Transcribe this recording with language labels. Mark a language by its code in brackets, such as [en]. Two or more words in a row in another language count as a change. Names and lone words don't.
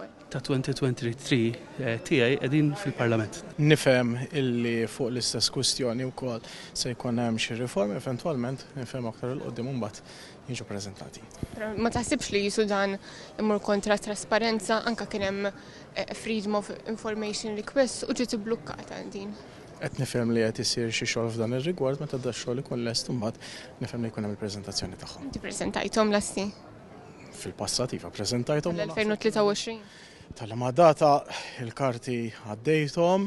[mt] Ta' 2023 tiegħi qegħdin fil-Parlament. Nifhem illi fuq l-istess kwistjoni wkoll se jkun hemm xi riformi eventwalment nifhem aktar il qudiem imbagħad jiġu preżentati. Ma taħsibx li jisu dan imur kontra trasparenza anke kien hemm [en] freedom of information request [mt] u ġiet ibblukkata din. Qed nifhem li qed isir xi xogħol f'dan ir-rigward meta da xogħol ikun lest imbagħad nifhem li jkun hemm il-preżentazzjoni tagħhom. Inti preżentajthom l-assi? Fil-passat iva preżentajthom. L-2023. Tal-ma data il-karti għaddejthom.